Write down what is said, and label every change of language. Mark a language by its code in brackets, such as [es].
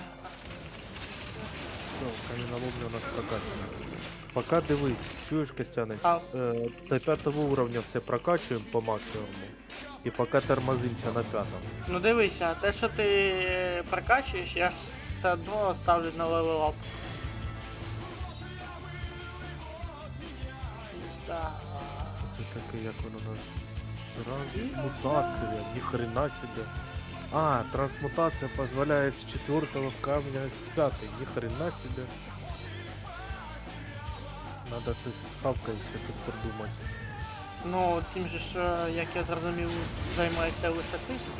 [ru] Все, каменоломня у нас прокачана. [uk] Пока дивись, чуєш, Костяныч? А. До 5 уровня все прокачуємо по максимуму. І поки тормозимося на 5. Ну дивися, те, що ти прокачуєш, я ж все одно ставлю на левелап. Да. Це таке, як воно нас. [ru] Трансмутація, ни хрена себе. А, трансмутация позволяет с 4 камня в 5. Ни хрена себе. [uk] Надо щось з хавкою ще тут придумати. Ну, цим же ж, як я зрозумів, займається лише ти,